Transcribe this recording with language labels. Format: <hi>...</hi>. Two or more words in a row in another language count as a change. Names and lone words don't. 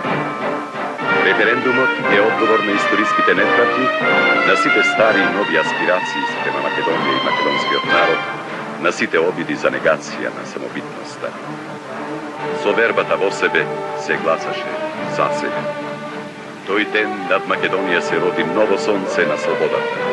<mk>Референдумот е одговор на историските неправди, на сите стари и нови аспирации према Македонија и македонскиот народ, на сите обиди за негација на самобитноста. Со вербата во себе се гласаше за себе. Тој ден над Македонија се роди ново сонце на слободата.</mk>